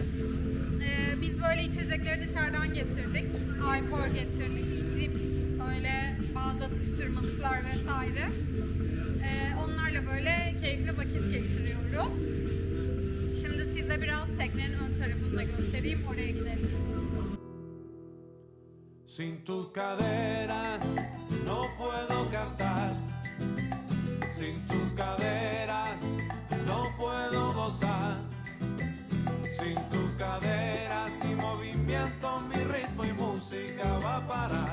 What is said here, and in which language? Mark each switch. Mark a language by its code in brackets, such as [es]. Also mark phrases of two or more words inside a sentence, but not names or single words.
[tr] Biz böyle içecekleri dışarıdan getirdik, alkol getirdik, cips, böyle bazı atıştırmalıklar vesaire. Onlarla böyle keyifli vakit geçiriyoruz. Şimdi size biraz teknenin ön tarafını da göstereyim, oraya gidelim. [es] Sin tus caderas no puedo cantar. Sin tus caderas no puedo gozar. Sin tus caderas y movimiento mi ritmo y música va a parar.